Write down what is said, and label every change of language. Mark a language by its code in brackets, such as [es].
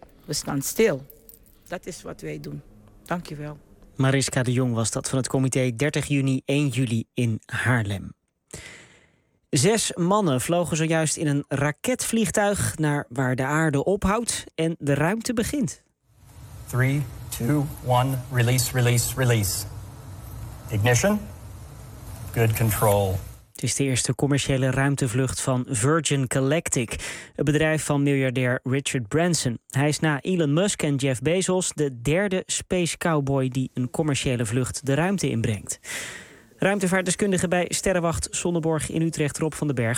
[nl] We staan stil. Dat is wat wij doen. Dank je wel. Mariska de Jong was dat van het comité 30 juni 1 juli in Haarlem. 6 mannen vlogen zojuist in een raketvliegtuig naar waar de aarde ophoudt en de ruimte begint. [en] 3, 2, 1, release, release, release. Ignition. Good control. [nl] Het is de eerste commerciële ruimtevlucht van Virgin Galactic, het bedrijf van miljardair Richard Branson. Hij is na Elon Musk en Jeff Bezos de derde space cowboy die een commerciële vlucht de ruimte inbrengt. Ruimtevaartdeskundige bij Sterrenwacht Sonneborg in Utrecht, Rob van den Berg.